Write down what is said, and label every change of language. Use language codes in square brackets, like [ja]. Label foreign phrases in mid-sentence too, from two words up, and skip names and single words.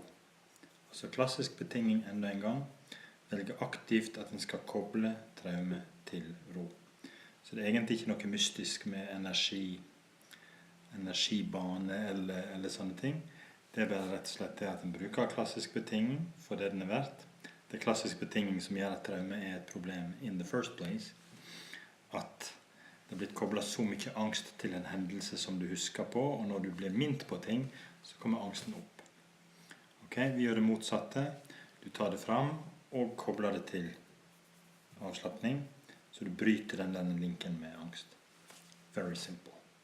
[no] Altså klassisk betinging enda en gang, velge aktivt at en skal koble traume til ro. Så det er egentlig ikke noe mystisk med energibane eller sånne ting. Det er bare rett og slett det at en bruker klassisk betinging for det den er verdt. Det er klassisk betinging som gjør at traume er et problem [en] in the first place. [no] At det er blitt koblet så mye angst til en hendelse som du husker på, og når du blir minnet på ting, så kommer angsten opp. Ok, vi gjør det motsatte. Du tar det fram og kobler det til avslappning, så du bryter den linken med angst. [en] Very simple.